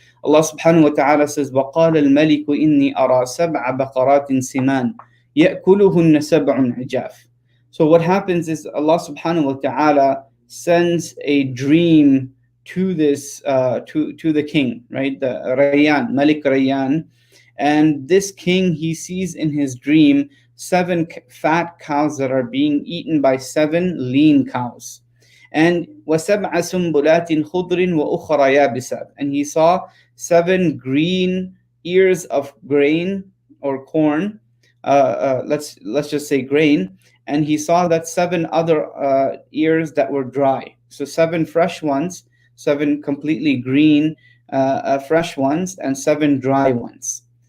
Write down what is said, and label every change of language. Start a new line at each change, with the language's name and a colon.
English: Allah subhanahu wa ta'ala says,
Arabic: وَقَالَ الْمَلِكُ إِنِّي أَرَى سَبْعَ بَقَرَاتٍ سِمَانٍ يَأْكُلُهُنَّ سَبْعٌ عِجَافٌ.
English: So what happens is Allah subhanahu wa ta'ala sends a dream to this to the king, right, the Rayyan, Malik Rayyan. And this king, he sees in his dream 7 fat cows that are being eaten by 7 lean cows.
Arabic: And وَسَبْعَ سُنبُلَاتٍ خُضْرٍ وَأُخْرَى يَابِسَاتٍ.
English: And he saw 7 green ears of grain or corn. Let's just say grain. And he saw that 7 other ears that were dry. So 7 fresh ones, 7 completely green fresh ones, and 7 dry ones.